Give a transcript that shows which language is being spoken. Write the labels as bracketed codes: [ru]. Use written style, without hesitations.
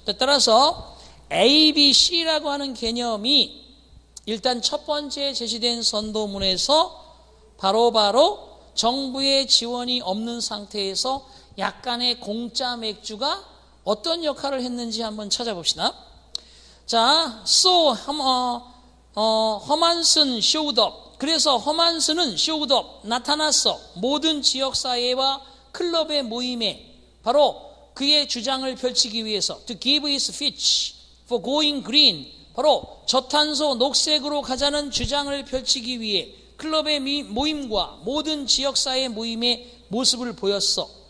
[ko] 따라서 A, B, C라고 하는 개념이 일단 첫 번째 제시된 선도문에서 바로 정부의 지원이 없는 상태에서 약간의 공짜 맥주가 어떤 역할을 했는지 한번 찾아봅시다. 자, [en] so 허만슨 showed up. [ko] 그래서 허만슨은 [en] showed up, [ko] 나타났어. 모든 지역사회와 클럽의 모임에 바로 그의 주장을 펼치기 위해서 [en] to give his speech for going green, [ko] 바로 저탄소 녹색으로 가자는 주장을 펼치기 위해 클럽의 모임과 모든 지역사회 모임의 모습을 보였어.